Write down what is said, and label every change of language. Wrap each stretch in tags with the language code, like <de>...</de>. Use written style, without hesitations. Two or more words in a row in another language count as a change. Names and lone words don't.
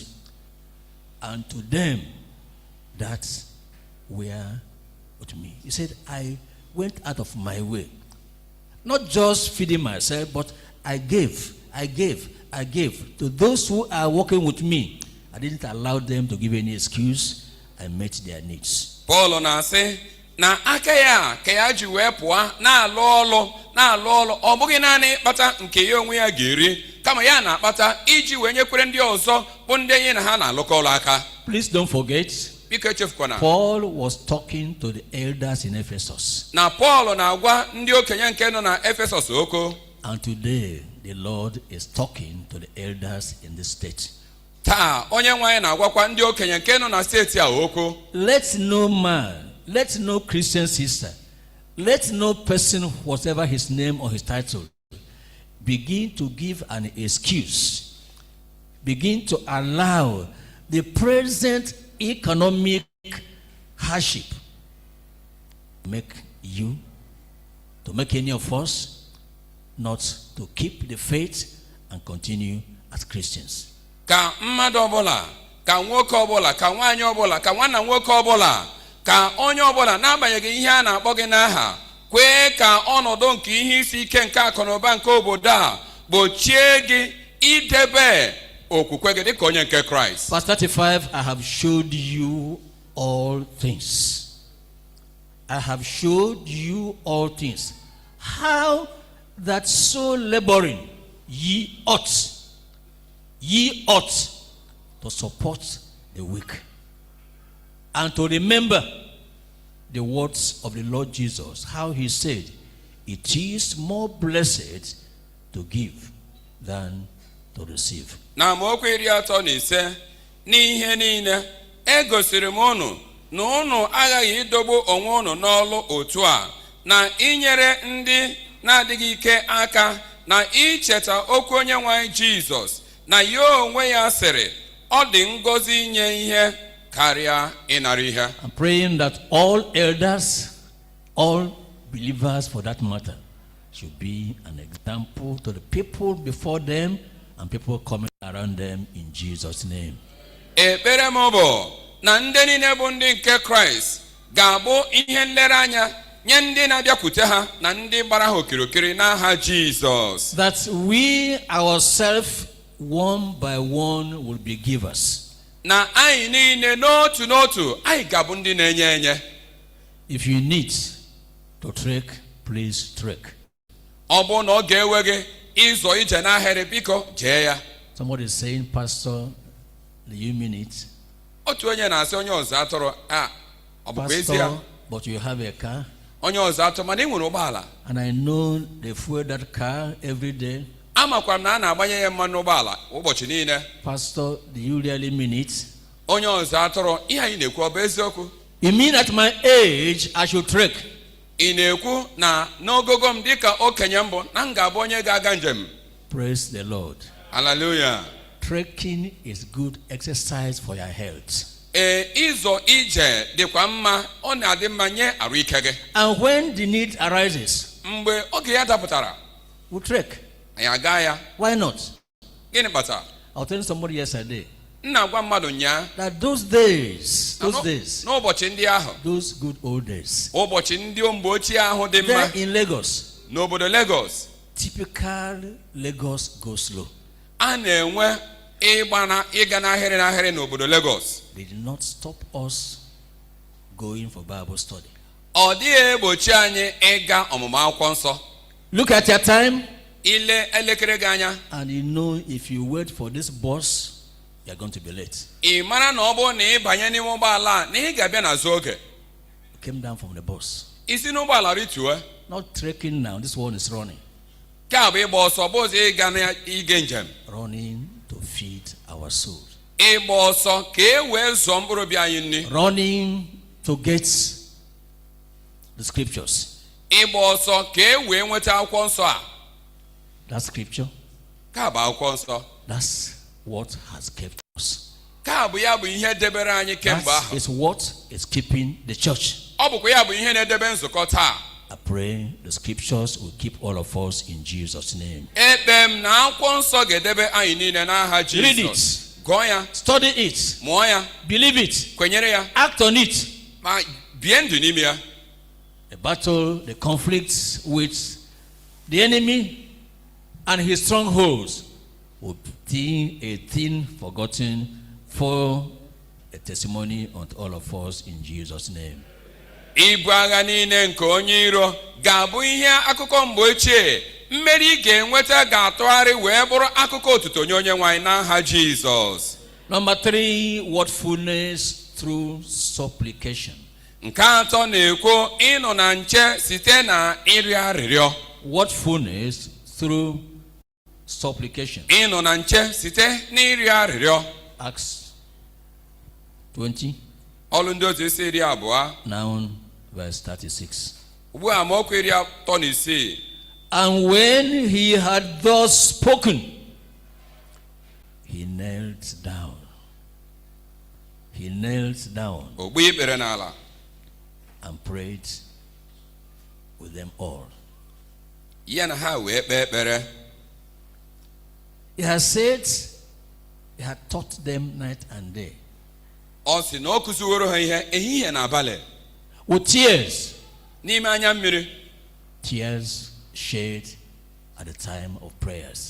<en>And to them that were with me. He said, I went out of my way. Not just feeding myself, but I gave to those who are working with me. I didn't allow them to give any excuse. I met their needs.</en> <ig>Paul na-asị na aka ya ka ya ji wee pụọ na-alụ ọlụ ọ bụghị naanị ịkpata nke ya onwe ya ga-eri kama ya na-akpata iji wee nyekwere ndị ọzọ bụ ndị enyi na ha na-alụkọ ọlụ aka.</ig> <en>Please don't forget,</en> <ig>biko echefukwana.</ig> <en>Paul was talking to the elders in Ephesus.</en> <ig>Na Paul na-agwa ndị okenye nke nọ na Ephesus okwu.</ig> <en>And today the Lord is talking to the elders in this state.</en> <ig>Taa onye nwe anyị na-agwakwa ndị okenye nke nọ na steeti a okwu.</ig> <en>Let no man, let no Christian sister, let no person, whatever his name or his title, begin to give an excuse, begin to allow the present economic hardship to make any of us not to keep the faith and continue as Christians.</en> <ig>Ka mmadụ ọbụla, ka nwoke ọbụla, ka nwaanyị ọbụla, ka nwanna nwoke ọbụla, ka onye ọbụla n'agbanyeghị ihe a na-akpọ gị n'aha, kwee ka ọnọdụ nke ihe isi ike nke akụnụba nke obodo a gbochie gị idebe okwukwe gị dịka onye nke Kraịst.</ig> <en>Verse 35, I have showed you all things. I have showed you all things. How that so laboring ye ought to support the weak, and to remember the words of the Lord Jesus, how he said, it is more blessed to give than to receive.</en> <ig>Na amaokwu 35 n'ihe niile egosiri m unu na unu aghaghị idogbo onwe unu n'ọlụ otu a, na inyere ndị na-adịghị ike aka, na icheta okwu Onyenwe anyị Jizọs, na ya onwe ya sịrị, ọ dị ngọzi inye ihe karịa ịnara ihe.</ig> <en>I'm praying that all elders, all believers for that matter, should be an example to the people before them and people coming around them in Jesus' name.</en> <ig>Ekpere m bụ na ndị niile bụ ndị nke Kraịst ga-abụ ihe nlereanya nye ndị na-abịakwute ha na ndị gbara ha okirikiri n'aha Jizọs.</ig> <en>That we ourselves, one by one, will be givers.</en> <ig>Na anyị niile n'otu n'otu anyị ga-abụ ndị na-enye enye.</ig> <en>If you need to trek, please trek.</en> <ig>Ọ bụ na ọ ga-ewe gị ịzọ ije n'ahịrị, biko jee ya.</ig> <en>Somebody is saying, Pastor, do you mean it?</en> <ig>Otu onye na-asị onye ọzọ atụrụ, ọ bụkwa ezi ya?</ig> <en>Pastor, but you have a car.</en> <ig>Onye ọzọ atụrụ, mana ị nwere ụgbọala.</ig> <en>And I know they fuel that car every day.</en> <ig>Amakwa m na a na-agbanye ya mmanụ ụgbọala ụbọchị niile.</ig> <en>Pastor, do you really mean it?</en> <ig>Onye ọzọ atụrụ, ihe anyị na-ekwu ọ bụ eziokwu?</ig> <en>You mean at my age I should trek?</en> <ig>Ị na-ekwu na n'ogogo m dịka okenye mbụ na m ga-abụ onye ga-aga njem?</ig> <en>Praise the Lord. Hallelujah. Trekking is good exercise for your health.</en> <ig>Ịzọ ije dịkwa mma, ọ na-adị mma nye arụ ike gị.</ig> <en>And when the need arises,</en> <ig>mgbe oge ya dapụtara,</ig> <en>we trek.</en> <ig>anyị aga ya.</ig> <en>Why not?</en> <ig>Gịnị kpatara?</ig> <en>I was telling somebody yesterday</en> <ig>Na-agwa mmadụ nyaa</ig> <en>that those days,</en> <ig>n'ụbọchị ndị ahụ,</ig> <en>those good old days,</en> <ig>ụbọchị ndị mgbe ochie ahụ dị mma,</ig> <en>there in Lagos,</en> <ig>n'obodo Lagos,</ig> <en>typical Lagos go slow.</en> <ig>a na-enwe ịga n'ahịrị n'obodo Lagos.</ig> <en>They did not stop us going for Bible study.</en> <ig>Ọ dịghị egbochi anyị ịga ọmụmụ akwụkwọ nsọ.</ig> <en>Look at your time.</en> <ig>Ile elekere gị anya.</ig> <en>And you know if you wait for this bus, you are going to be late.</en> <ig>Ị mara na ọ bụrụ na ị banye n'ime ụgbọala na ị ga-abịa n'azụ oge.</ig> <en>Came down from the bus.</en> <ig>Isi n'ụgbọala rituo.</ig> <en>Not trekking now. This one is running.</en> <ig>Ka bụ ịgba ọsọ, bụ ụzọ ịga n'ige njem.</ig> <en>Running to feed our soul.</en> <ig>Ịgba ọsọ ka e wee zụọ mkpụrụ obi anyị nri.</ig> <en>Running to get the scriptures.</en> <ig>Ịgba ọsọ ka e wee nweta akwụkwọ nsọ a.</ig> <en>That scripture.</en> <ig>Ka bụ akwụkwọ nsọ.</ig> <en>That's what has kept us.</en> <ig>Ka bụ ya bụ ihe debere anyị kemgbe ahụ.</ig> <en>That is what is keeping the church.</en> <ig>Ọ bụkwa ya bụ ihe na-edebe nzukọ taa.</ig> <en>I pray the scriptures will keep all of us in Jesus' name.</en> <ig>Ekpe m na akwụkwọ nsọ ga-edebe anyị niile n'aha Jizọs.</ig> <en>Read it.</en> <ig>Gụọ ya.</ig> <en>Study it.</en> <ig>Mụọ ya.</ig> <en>Believe it.</en> <ig>Kwenyere ya.</ig> <en>Act on it.</en> <ig>Ma bie ndụ n'ime ya.</ig> <en>The battle, the conflicts with the enemy and his strongholds will be a thing forgotten for a testimony unto all of us in Jesus' name.</en> <ig>Ibu agha niile nke onye iro ga-abụ ihe akụkọ mgbe ochie. Mmeri ị ga-enweta ga-atụgharị wee bụrụ akụkọ otuto nye onye nwe anyị n'aha Jizọs.</ig> <en>Number 3, wordfulness through supplication.</en> <ig>Nke atọ na-ekwu ịnọ na nche site na ịrịọ arịrịọ.</ig> <en>Wordfulness through supplication.</en> <ig>Ịnọ na nche site n'ịrịọ arịrịọ.</ig> <en>Acts 20.</en> <ig>Ọlụ ndị ozi isi 20.</ig> <en>Now verse 36.</en> <ig>Ugbu a amaokwu 36.</ig> <en>And when he had thus spoken, he knelt down. He knelt down.</en> <ig>Ogbu ikpere n'ala.</ig> <en>And prayed with them all.</en> <ig>Ya na ha wee kpee ekpere.</ig> <en>He has said he had taught them night and day.</en> <ig>Ọ sị na ọ kụziworo ha ihe ehihie na abalị.</ig> <en>With tears.</en> <ig>N'ime anya mmiri.</ig> <en>Tears shed at the time of prayers.</en>